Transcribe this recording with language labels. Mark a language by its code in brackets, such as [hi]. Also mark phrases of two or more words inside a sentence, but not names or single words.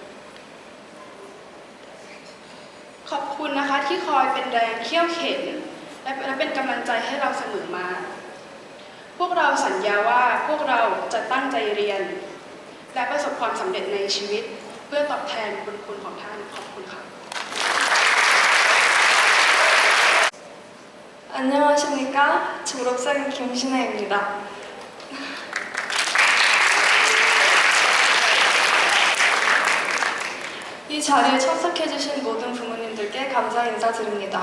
[th] ขอบคุณนะคะที่คอยเป็นแรงเขี่ยวเข็นและเป็นกำลังใจให้เราเสมอมาพวกเราสัญญาว่าพวกเราจะตั้งใจเรียนและประสบความสำเร็จในชีวิตเพื่อตอบแทนบุญคุณของท่านขอบคุณค่ะ [ko] 안녕하십니까? 졸업생 김신혜입니다. 이 자리에 참석해주신 모든 부모님들께 감사 인사드립니다.